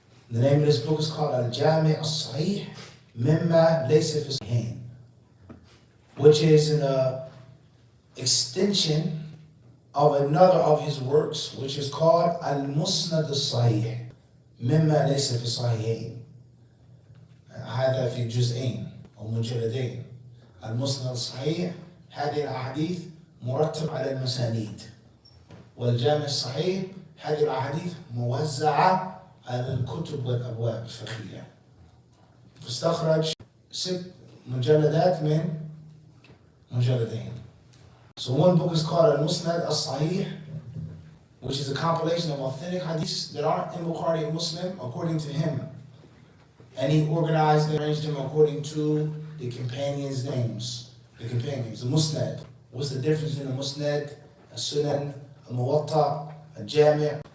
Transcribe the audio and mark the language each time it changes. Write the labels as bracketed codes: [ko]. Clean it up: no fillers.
[en] The name of this book is called Al-Jami' As-Sahih Mimma Laysa Fi Sahihain, which is an extension of another of his works, which is called Al-Musnad As-Sahih Mimma Laysa Fi Sahihain. [ar] هذا في جزئين أو مجلدين. المسند الصحيح هذه الأحاديث مرتب على المسانيد، والجامع الصحيح هذه الأحاديث موزعة على الكتب والأبواب الفقهية. فاستخرج 6 مجلدات من مجلدين. [en] So one book is called Al-Musnad As-Sahih, which is a compilation of authentic hadiths that aren't in Bukhari and Muslim according to him. And he organized and arranged them according to the companions' names. The companions, the Musnad. What's the difference between a Musnad, a Sunan, a Muwatta, a Jami'?